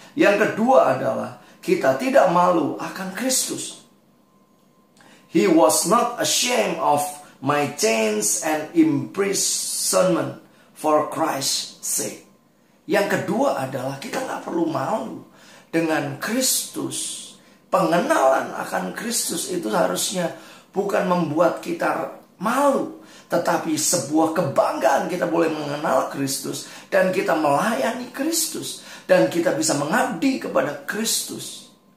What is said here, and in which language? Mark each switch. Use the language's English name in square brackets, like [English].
[Indonesian] Yang kedua adalah kita tidak malu akan Kristus. [English] He was not ashamed of my chains and imprisonment, for Christ's sake. [Indonesian] Yang kedua adalah kita nggak perlu malu dengan Kristus. Pengenalan akan Kristus itu harusnya bukan membuat kita malu, tetapi sebuah kebanggaan kita boleh mengenal Kristus dan kita melayani Kristus dan kita bisa mengabdi kepada Kristus.